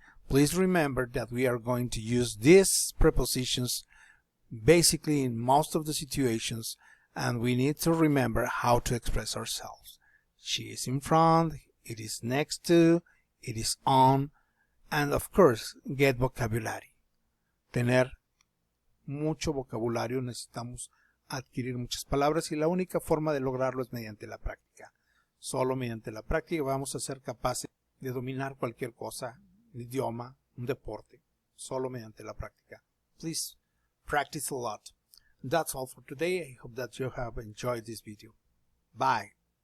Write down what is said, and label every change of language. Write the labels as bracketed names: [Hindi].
[English] Please remember that we are going to use these prepositions basically in most of the situations, and we need to remember how to express ourselves. She is in front, it is next to, it is on, and of course, get vocabulary. [Spanish] Tener mucho vocabulario, necesitamos adquirir muchas palabras y la única forma de lograrlo es mediante la práctica. Solo mediante la práctica vamos a ser capaces de dominar cualquier cosa, un idioma, un deporte, solo mediante la práctica. [English] Please practice a lot. That's all for today. I hope that you have enjoyed this video. Bye.